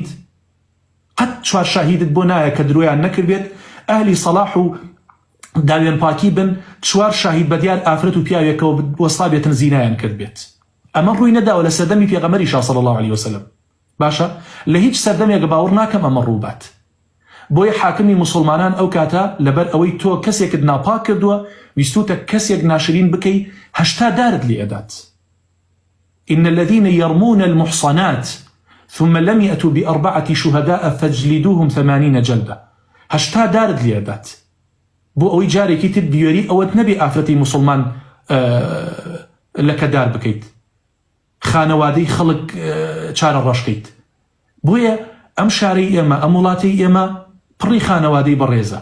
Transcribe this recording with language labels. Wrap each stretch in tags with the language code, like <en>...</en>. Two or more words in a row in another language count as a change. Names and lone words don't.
<ckb>قەت 4 شاهیدت بۆ نایە کە درۆیان نەکرد بێت، ئەهلی سەلاح و داوێن پاکی بن، 4 شاهید بەدیار ئافرەت و پیاوێکەوە وەستا بێتن زینایان کرد بێت. ئەمە ڕووی نەداوە لە سەردەمی پێغەمبەری</ckb> <ar>صلی الله علیه وسلم.</ar> <ckb>باشە لە هیچ سەردەمێک باوەڕ ناکەم ئەمە ڕووبات. بۆیە حاکمی موسڵمانان ئەو کاتە لەبەر ئەوەی تۆ کەسێکت ناپاک کردووە، ویستوتە کەسێک ناشرین بکەی، 80 دارت لێ ئەدات.</ckb> <ar>إن الذين يرمون المحصنات ثم لم يأتوا ب4 شهداء فاجلدوهم 80 جلدة.</ar> <ckb>80 دارت لێ ئەدات بۆ ئەوەی جارێکی تر بیۆری ئەوەت نەبێ ئافرەتی موسڵمان لەکەدار بکەیت، خانەوادەی خەڵک چارە ڕەشکەیت. بۆیە ئەم شارەی ئێمە، ئەم وڵاتی ئێمە پڕی خانەوادەی بەڕێزە.</ckb>